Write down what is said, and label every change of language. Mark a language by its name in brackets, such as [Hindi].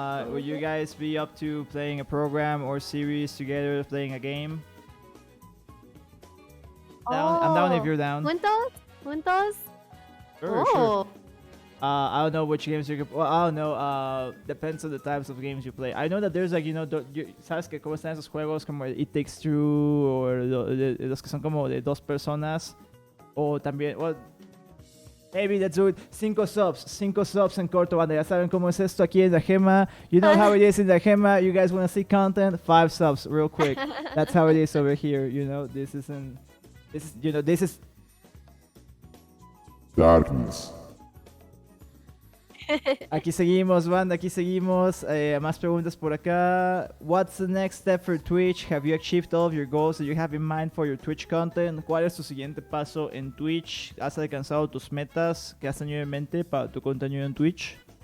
[English] would you guys be up to playing a program or series together, playing a game? I'm down if you're down. [Spanish] Juntos? [English] Sure. I don't know which games you can. Well, I don't know. Depends on the types of games you play. I know that there's like, [Spanish] ¿sabes que cómo están esos juegos como It Takes Two o los que son como de dos personas? O también, [English] well, maybe let's do it. [Spanish] 5 subs en corto, banda. Ya saben cómo es esto aquí en la Gema. [English] You know how it is in la Gema. You guys want to see content? 5 subs, real quick. That's how it is over here. This is darkness. [Spanish] Aquí seguimos, banda, aquí seguimos. Más preguntas por acá. [English] What's the next step for Twitch? Have you achieved all of your goals that you have in mind for your Twitch content? [Spanish] ¿Cuál es tu siguiente paso en Twitch? ¿Has alcanzado tus metas que has tenido en mente para tu contenido en Twitch?